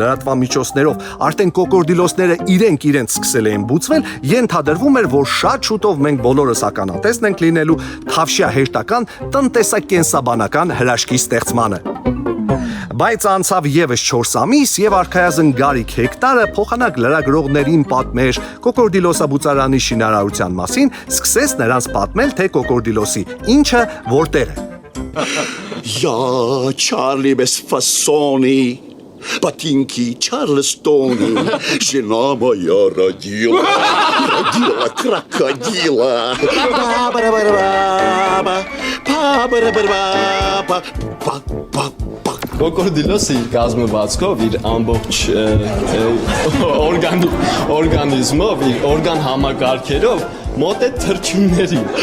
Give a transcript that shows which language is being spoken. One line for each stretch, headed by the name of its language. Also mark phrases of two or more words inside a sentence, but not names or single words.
Armenian: լրատվամիջոցներով արդեն կոկորդիլոսները իրենք սկսել էին բուծվել, ենթադրվում էր, որ շատ շուտով մենք բոլորս ականատեսն ենք լինելու Թավշյա հերթական տնտեսակենսաբանական հրաշքի ստեղծմանը։ Բայց անցավ եւս 4 ամիս եւ Արքայազն Գարիկ հեկտարը փոխանակ լրագրողներին պատմեր կոկորդիլոսաբուծարանի շինարարության մասին, սկսեց նրանց պատմել, թե կոկորդիլոսի ինչը որտեղ է։
Russian: Я Чарли без фасони, ботинки Чарльстони, жена моя родила крокодила.
Armenian: Կոկորդիլոսը իր կազմվածքով, իր ամբողջ օրգանիզմով, իր օրգան համակարգերով մոտ է թռչունների։